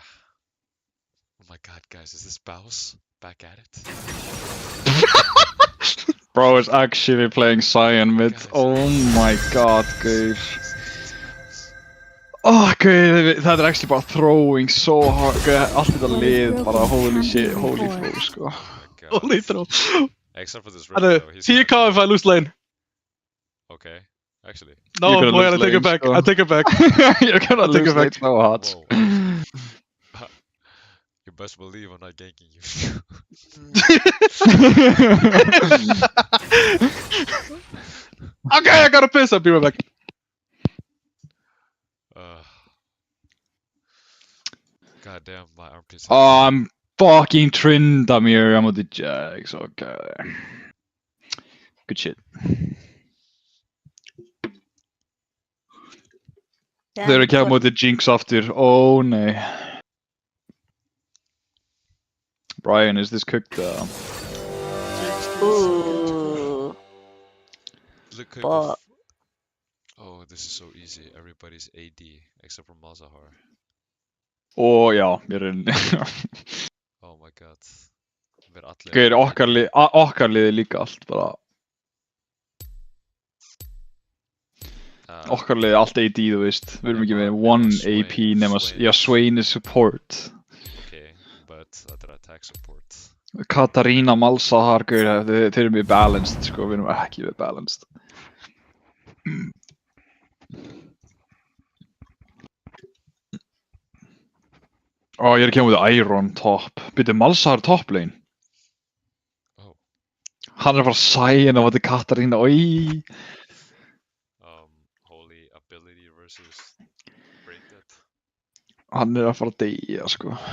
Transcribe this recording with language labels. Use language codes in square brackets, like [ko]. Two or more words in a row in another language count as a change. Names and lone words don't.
[en] Oh my god, guys, is this Baus back at it? Bro is actually playing Sion mid. Oh my god, guys. Oh, guys, það actually bara throwing so hard. [is] Allt þetta lið bara [en] holy shit, holy throw, [is] sko. [en] Oh my god. Holy throw. Except for this I red know. though. He's 10k if I lose lane. Okay, actually. No, You're gonna wait, I lose take it lane, back. so- I take it back. You're gonna I'll take lose it back. lane so hard. Whoa. You best believe I'm not ganking you. Okay, I gotta piss. I'll be right back. God damn, my armpits. Oh, I'm fucking Tryndamere [is] á móti [en] Jax, okay. Good shit. [is] Þeir eru ekki á móti Jinx aftur, oh nei. [en] Brian, is this cooked? Ooh. Look at But- Oh, this is so easy. Everybody's AD except for Malzahar. [is] Ó já, ég er inn. [en] Oh my god. [is] Við erum allir Gauður, okkar liði líka allt bara. Okkar liði allt AD, þú veist. Við erum ekki með [en] one AP [is] nema, já, [en] Swain is support. Okay, but [is] þetta er [en] attack support. [is] Katarina, Malzahar, gauður, þeir eru mjög balanced, sko, við erum ekki mjög balanced. Ó, ég er ekki á móti Iron top. Byrju, Malzahar top lane. Oh. Hann er bara Sion á móti Katarina, oi. [en] Holy ability versus break that. [is] Hann er að fara að deyja, sko.